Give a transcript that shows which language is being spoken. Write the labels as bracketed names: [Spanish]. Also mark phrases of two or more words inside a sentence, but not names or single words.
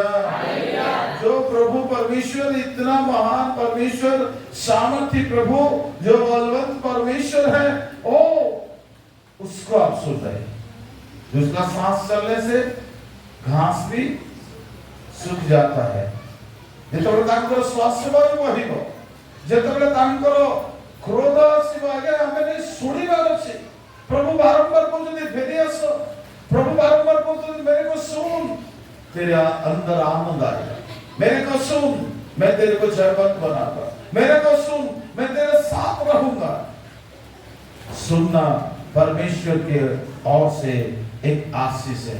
[Hindi] जो प्रभु परमेश्वर इतना महान परमेश्वर, सामर्थी प्रभु, जो बलवंत परमेश्वर है, ओ उसको आप सुन रहे, जिसका सांस चलने से घास भी सूख जाता है। [Odia] ଯେତେବେଳେ ତାଙ୍କର ଶ୍ୱାସ ବାୟୁ ବହିବ, ଯେତେବେଳେ ତାଙ୍କର କ୍ରୋଧ ଆସିବ, ଆଜ୍ଞା ଆମେ ନେଇ ଶୁଣିବାର ଅଛି। [Hindi] प्रभु बारंबार बोलते फिर आस, प्रभु बारंबार बोलते मेरे को सुन, तेरे अंदर आनंद आएगा। मेरे को सुन, मैं तेरे को जयवंत बनाऊंगा। मेरे को सुन, मैं तेरे साथ रहूंगा। सुनना परमेश्वर के ओर से एक आशीष है।